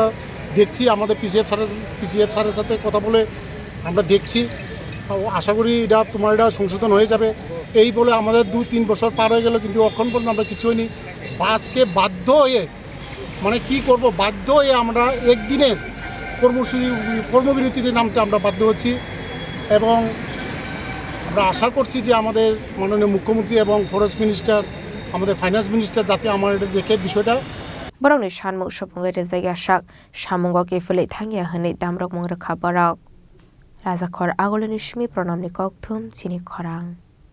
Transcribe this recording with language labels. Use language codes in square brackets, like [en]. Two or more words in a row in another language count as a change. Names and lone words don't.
[bn] দেখছি আমাদের পিসিএফ স্যারের সাথে কথা বলে আমরা দেখছি আশা করি এটা সংশোধন হয়ে যাবে এই বলে আমাদের 2-3 বছর পার হয়ে গেল কিন্তু এখন পর্যন্ত আমরা কিছু হয়নি আজকে বাধ্য হয়ে মানে কি করব বাধ্য হয়ে আমরা একদিনের কর্মবিরতিতে নামতে আমরা বাধ্য হচ্ছি এবং আমরা আশা করছি যে আমাদের মাননীয় মুখ্যমন্ত্রী এবং [en] forest minister [bn] আমাদের [en] finance minister [bn] যাতে আমার এটা দেখে বিষয়টা [trk] Borongni Shanmung Shopongke Zaiga Shak Shamungo Gifili Tangya Hani Damrok Mongrakha Borok Rajakor Agolini Shmi Pronamni Kokthum Chini Khorang